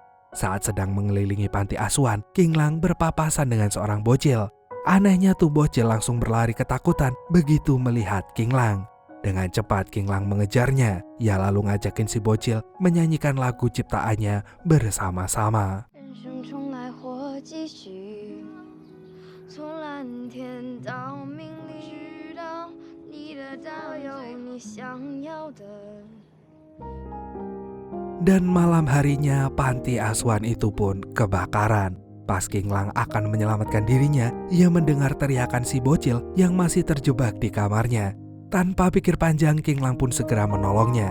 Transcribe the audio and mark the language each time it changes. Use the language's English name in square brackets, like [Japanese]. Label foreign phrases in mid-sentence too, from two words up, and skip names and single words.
[Indonesian] Saat sedang mengelilingi panti asuhan, King Lang berpapasan dengan seorang bocil. Anehnya tuh bocil langsung berlari ketakutan begitu melihat King Lang. Dengan cepat King Lang mengejarnya. Ia lalu ngajakin si bocil menyanyikan lagu ciptaannya bersama-sama. [Chinese] 继续，从蓝天到命里，直到你得到有你想要的。 [Indonesian] Dan malam harinya panti asuhan itu pun kebakaran. Pas King Lang akan menyelamatkan dirinya, ia mendengar teriakan si bocil yang masih terjebak di kamarnya. Tanpa pikir panjang, King Lang pun segera menolongnya.